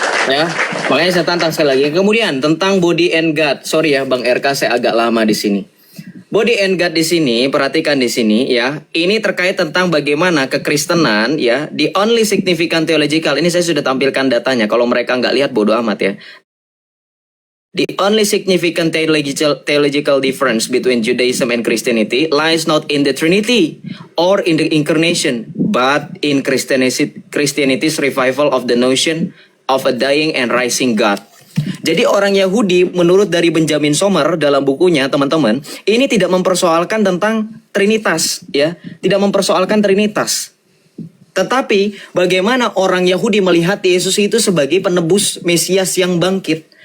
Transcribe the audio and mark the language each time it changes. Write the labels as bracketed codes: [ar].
[id] Ya, makanya saya tantang sekali lagi. Kemudian tentang body and God. Sorry ya, Bang RK, saya agak lama di sini. Body and God di sini, perhatikan di sini ya. Ini terkait tentang bagaimana kekristenan ya, [en] the only significant theological. [id] Ini saya sudah tampilkan datanya. Kalau mereka nggak lihat bodoh amat ya. [en] The only significant theological difference between Judaism and Christianity lies not in the Trinity or in the Incarnation, but in Christianity's revival of the notion of a dying and rising God. [id] Jadi orang Yahudi menurut dari Benjamin Sommer dalam bukunya, teman-teman, ini tidak mempersoalkan tentang Trinitas ya, tidak mempersoalkan Trinitas. Tetapi bagaimana orang Yahudi melihat Yesus itu sebagai penebus Mesias yang bangkit.